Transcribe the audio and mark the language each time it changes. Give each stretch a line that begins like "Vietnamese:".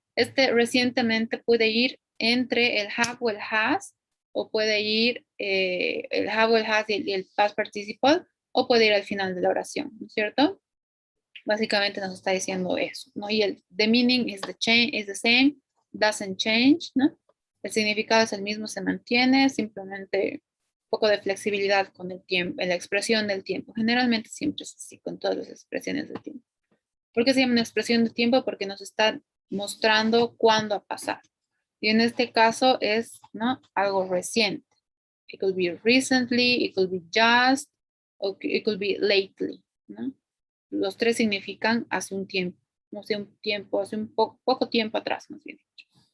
Spanish: Recientemente puede ir entre el have o el has, o puede ir el have o el has y el past participle, o puede ir al final de la oración, ¿no es cierto? Básicamente nos está diciendo eso, ¿no? Y
English: the meaning is the same, doesn't change, ¿no?
Spanish: El significado es el mismo, se mantiene, simplemente un poco de flexibilidad con el tiempo, en la expresión del tiempo. Generalmente siempre es así con todas las expresiones del tiempo. ¿Por qué se llama una expresión de tiempo? Porque nos está mostrando cuándo ha pasado. Y en este caso es, ¿no?, algo reciente.
English: It could be recently, it could be just, or it could be lately, ¿no?
Spanish: Los tres significan hace un tiempo, hace un poco tiempo atrás, más bien dicho.